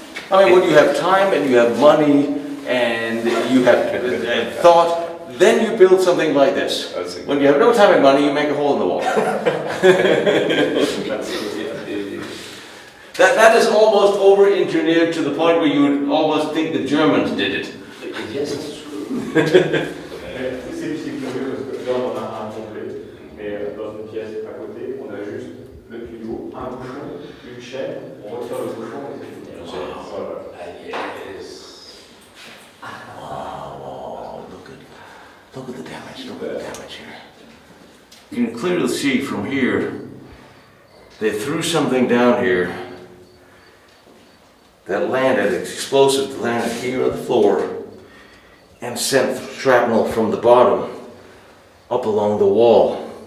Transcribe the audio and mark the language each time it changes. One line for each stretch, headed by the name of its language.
English: I mean, when you have time and you have money and you have thought, then you build something like this. When you have no time and money, you make a hole in the wall. That is almost over-engineered to the point where you would almost think the Germans did it. Yes, it's true.
French: Là, on a un complet, mais dans une pièce à côté, on a juste le tuyau, un bouchon, une chaîne, on retire le bouchon et c'est fini. Voilà.
English: Yes. Wow, look at the damage, look at the damage here. You can clearly see from here, they threw something down here that landed, explosive landed here on the floor and sent shrapnel from the bottom up along the wall.